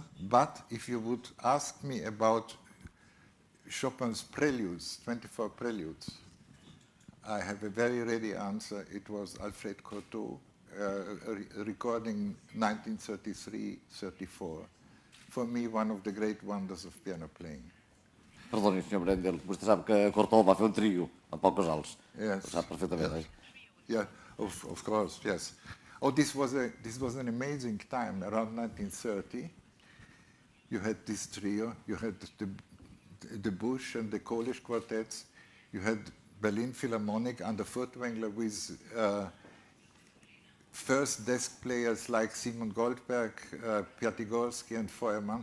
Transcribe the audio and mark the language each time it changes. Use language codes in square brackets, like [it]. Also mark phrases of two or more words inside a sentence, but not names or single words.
[en] But if you would ask me about Chopin's preludes, 24 preludes, I have a very ready answer. It was Alfred Cortot, recording 1933-34. For me, one of the great wonders of piano playing. [ca] Perdoni, senyor Brendel, vostè sap que Cortot va fer un trio amb poc casals. [en] Yes. [ca] Ho sap perfectament, [en] Yes. Yeah, of course, yes. Oh, this was an amazing time, around 1930. You had this trio, you had the Busch and the Polish quartets, you had Berlin Philharmonic under Furtwängler with first desk players like Simon Goldberg, Piatigorsky and Feuermann.